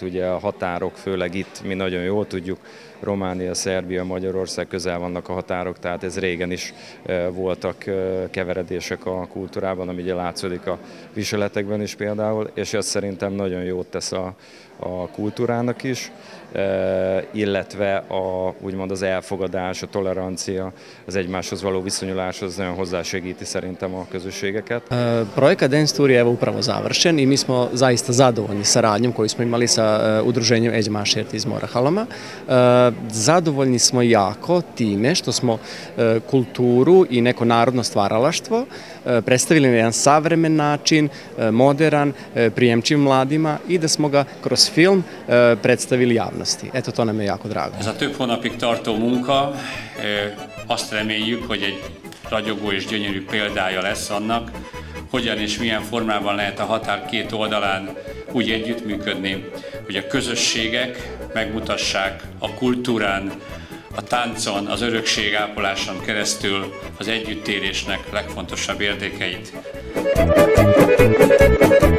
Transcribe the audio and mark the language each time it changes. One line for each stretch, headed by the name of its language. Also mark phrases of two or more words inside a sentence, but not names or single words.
Hungarian: ugye a határok, főleg itt mi nagyon jól tudjuk, Románia, Szerbia, Magyarország közel vannak a határok, tehát ez régen is voltak keveredések a kultúrában, ami ugye látszódik a viseletekben is például, és ez szerintem nagyon jót tesz a kultúrának is, illetve úgymond az elfogadás, a tolerancia, az egymáshoz való viszonyulás, az nagyon hozzásegíti szerintem a közösségeket.
Serbian: Projekat Dance Tour je evo upravo završen i mi smo zaista zadovoljni saradnjom koju smo imali sa udruženjem Egymástért iz Morahalama. Zadovoljni smo jako time što smo kulturu i neko narodno stvaralaštvo predstavili na jedan savremen način, modern, prijemčiv mladima i da smo ga kroz film predstavili javnosti. Eto, to nam je jako drago.
Hungarian: Ez a több hónapig tartó munka, azt reméljük, hogy egy ragyogó és gyönyörű példája lesz annak, hogyan és milyen formában lehet a határ két oldalán úgy együttműködni, hogy a közösségek megmutassák a kultúrán, a táncon, az örökségápoláson keresztül az együttélésnek legfontosabb értékeit.